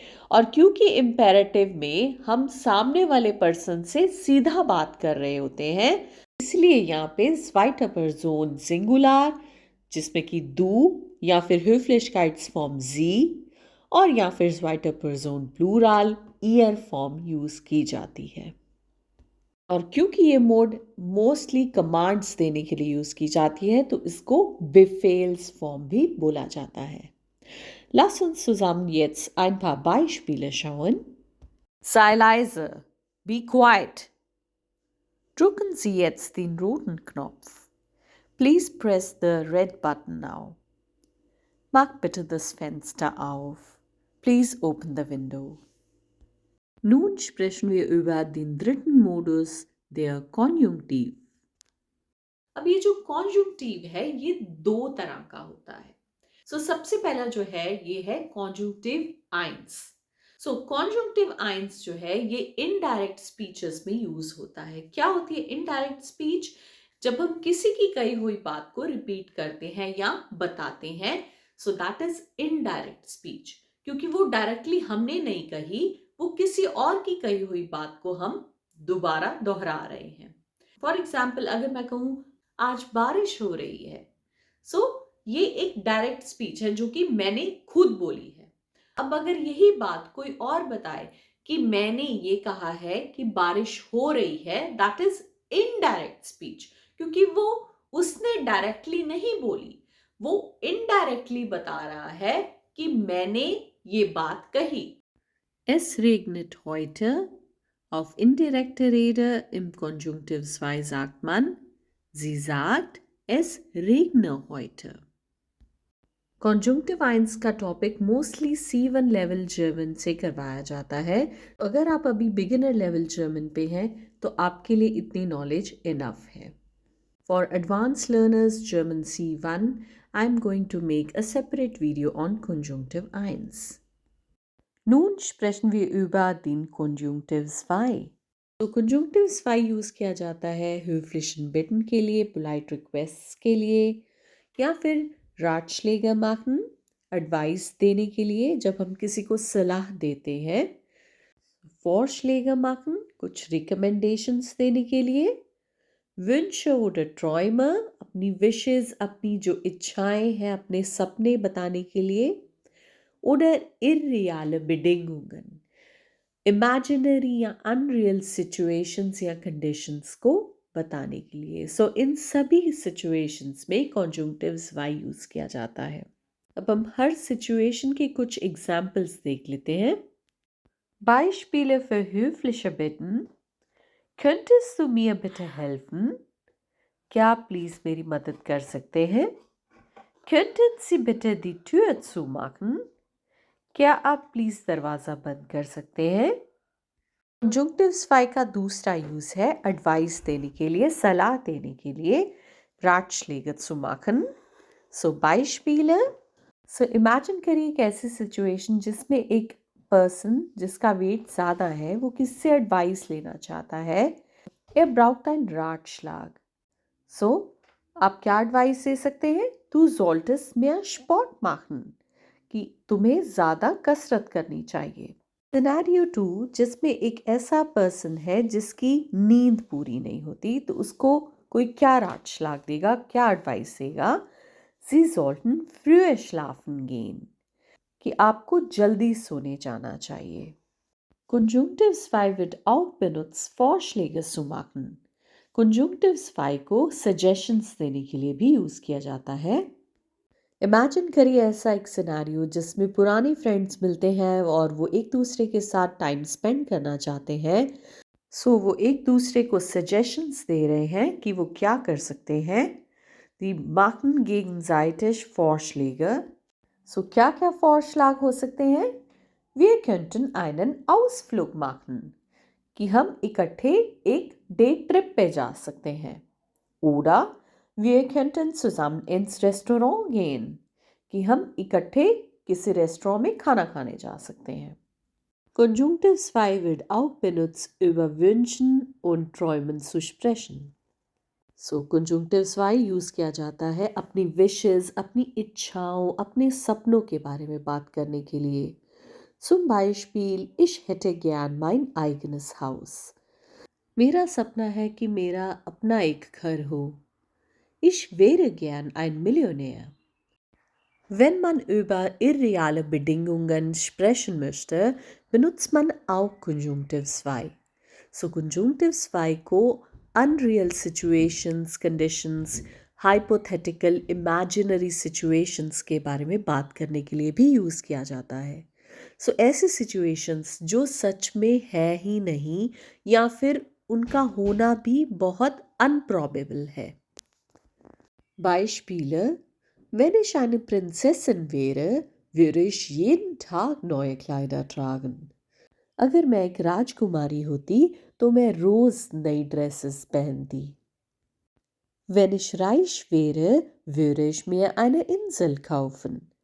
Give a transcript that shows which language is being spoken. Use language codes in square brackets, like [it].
[hi] और क्योंकि इम्पेरेटिव में हम सामने वाले पर्सन से सीधा बात कर रहे होते हैं, इसलिए यहाँ पे [de] zweiter Person [hi] सिंगुलर, जिसमें कि du या फिर [de] Höflichkeitsform sie, [hi] और या फिर zweiter Person plural year form use की जाती है। और क्योंकि ये मोड मोस्टली कमांड्स देने के लिए यूज़ की जाती है तो इसको Befehls फॉर्म भी बोला जाता है. [de] Lass uns zusammen jetzt ein paar Beispiele schauen. Sei leise. [en] Be quiet. [de] Drücken Sie jetzt den roten Knopf. [en] Please press the red button now. [de] Mach bitte das Fenster auf. [en] Please open the window. [de] Nun sprechen wir über den dritten Modus, der Konjunktiv. [hi] अब ये जो कॉन्जुंक्टिव है ये दो तरह का होता है. सबसे पहला जो है ये है कॉन्जुंक्टिव आइंस. कॉन्जुंक्टिव आइंस जो है ये इनडायरेक्ट स्पीचेस में यूज होता है. क्या होती है इनडायरेक्ट स्पीच? जब हम किसी की कही हुई बात को रिपीट करते हैं या बताते हैं, [en] That is indirect speech. [hi] क्योंकि वो डायरेक्टली हमने नहीं कही, वो किसी और की कही हुई बात को हम दोबारा दोहरा रहे हैं. [en] for example, [hi] अगर मैं कहूँ आज बारिश हो रही है, ये एक डायरेक्ट स्पीच है जो कि मैंने खुद बोली है. अब अगर यही बात कोई और बताए कि मैंने ये कहा है कि बारिश हो रही है, [en] That is indirect speech. [hi] क्योंकि वो उसने डायरेक्टली नहीं बोली, वो इनडायरेक्टली बता रहा है कि मैंने ये बात कही. [de] Es regnet heute. Auf indirekte Rede im Konjunktiv 2 sagt man, sie sagt, es regne heute. [hi] कॉन्जुंक्टिव ions का topic mostly C1 level German से करवाया जाता है. अगर आप अभी बिगिनर लेवल जर्मन पे हैं तो आपके लिए इतनी नॉलेज इनफ है. [en] For advance learners German C1, I am going to make a separate video on conjunctive आइंस. [de] Nun sprechen wir über den Konjunktiv 2. [hi] तो Konjunktiv 2 यूज़ किया जाता है [de] höflichen Bitten [hi] के लिए, [en] polite requests [hi] के लिए, या फिर [de] Ratschläge machen, [hi] एडवाइस देने के लिए जब हम किसी को सलाह देते हैं. [de] Vorschläge machen, [hi] कुछ recommendations देने के लिए. [de] Wünsche oder Träume, [hi] अपनी wishes, अपनी जो इच्छाएं हैं, अपने सपने बताने के लिए. [de] Oder irreale Bedingungen, [hi] imaginary या [en] unreal situations [hi] या conditions को बताने के लिए. इन सभी situations में conjunctives Y यूज़ किया जाता है. अब हम हर situation के कुछ examples देख लेते हैं. [de] Beispiele für höfliche Bitten. Könntest du mir bitte helfen? [hi] क्या आप प्लीज मेरी मदद कर सकते हैं? [de] Könnten Sie bitte die Tür zumachen? [hi] क्या आप प्लीज दरवाजा बंद कर सकते हैं? कंजंक्टिव्स 5 का दूसरा यूज है एडवाइस देने के लिए, सलाह देने के लिए. [de] Ratschläge zu machen. Beispiele. [hi] Imagine करिए एक ऐसी सिचुएशन जिसमें एक पर्सन जिसका वेट ज़्यादा है वो किससे एडवाइस लेना चाहता है. [de] braucht ein Ratschlag. [hi] आप क्या एडवाइस दे सकते हैं? [de] Du solltest mehr Sport machen. [hi] कि तुम्हें ज़्यादा कसरत करनी चाहिए. सिनेरियो 2, जिसमें एक ऐसा पर्सन है जिसकी नींद पूरी नहीं होती, तो उसको कोई क्या राटschlag देगा, क्या एडवाइस देगा? [de] Sie sollten früher schlafen gehen. [hi] कि आपको जल्दी सोने जाना चाहिए. [de] Konjunktiv 2 wird auch benutzt, Vorschläge zu machen. [hi] Konjunktiv 2 को suggestions देने के लिए भी यूज़ किया जाता है. इमेजिन करिए ऐसा एक सिनेरियो जिसमें पुराने फ्रेंड्स मिलते हैं और वो एक दूसरे के साथ टाइम स्पेंड करना चाहते हैं. वो एक दूसरे को सजेशंस दे रहे हैं कि वो क्या कर सकते हैं. [de] Die machen gegenseitig Vorschläge. [hi] क्या क्या Vorschlag हो सकते हैं? [de] Wir könnten einen Ausflug machen. [hi] कि हम इकट्ठे एक डे ट्रिप पे जा सकते हैं. [de] Oder Wir könnten zusammen ins Restaurant gehen. [hi] कि हम इकट्ठे किसी रेस्टोरेंट में खाना खाने जा सकते हैं. [de] Konjunktiv 2 wird auch benutzt, über Wünschen und Träumen zu sprechen. [hi] Konjunktiv 2 use किया जाता है अपनी विशेस, अपनी इच्छाओं, अपने सपनों के बारे में बात करने के लिए. [de] Zum Beispiel, ich hätte gern mein eigenes Haus. [hi] मेरा सपना है कि मेरा अपना एक घर हो. [de] Ich wäre gern ein Millionär. Wenn man über irreale Bedingungen sprechen möchte, benutzt man auch Konjunktiv 2. [hi] सो कंजंक्टिव्स वाई को unreal situations, conditions, hypothetical imaginary situations के बारे में बात करने के लिए भी यूज़ किया जाता है। सो ऐसे सिचुएशंस जो सच में है ही नहीं या फिर उनका होना भी बहुत अनप्रॉबेबल है। [de] Beispiele: Wenn ich eine Prinzessin wäre, würde ich jeden Tag neue Kleider tragen. [hi] अगर मैं एक राजकुमारी होती तो मैं रोज नई ड्रेसेस पहनती। [de] Wenn ich reich wäre, würde ich mir eine Insel kaufen.